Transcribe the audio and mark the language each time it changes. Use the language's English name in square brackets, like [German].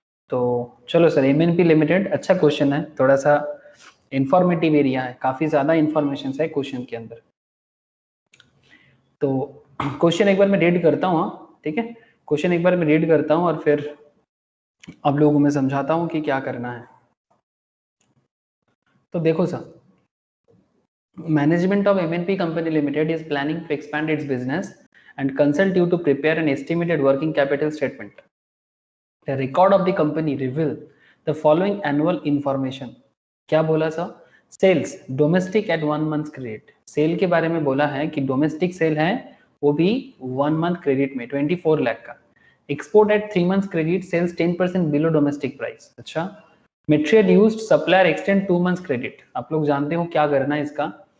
[Hindi] तो चलो sir, MNP limited अच्छा क्वेश्चन है, थोड़ा सा इंफॉर्मेटिव एरिया है, काफी ज्यादा इंफॉर्मेशन है क्वेश्चन के अंदर। तो क्वेश्चन एक बार मैं रीड करता हूँ, ठीक है, क्वेश्चन एक बार मैं रीड करता हूँ और फिर आप लोगों को मैं समझाता हूँ कि क्या करना है। तो देखो sir, [English] management of MNP Company Limited is planning to expand its business and consult you to prepare an estimated working capital statement. The record of the company reveal the following annual information. [Hindi] क्या बोला sir? [English] sales domestic at 1 month credit, [Hindi] cell के बारे में बोला है कि domestic cell है वो भी 1 मंथ क्रेडिट में 24 लाख का। [English] Export at 3 month credit, sales 10% below domestic price. [Hindi] अच्छा, [English] material used supplier extend 2 month credit, [Hindi] आप लोग जानते हो क्या करना है इसका।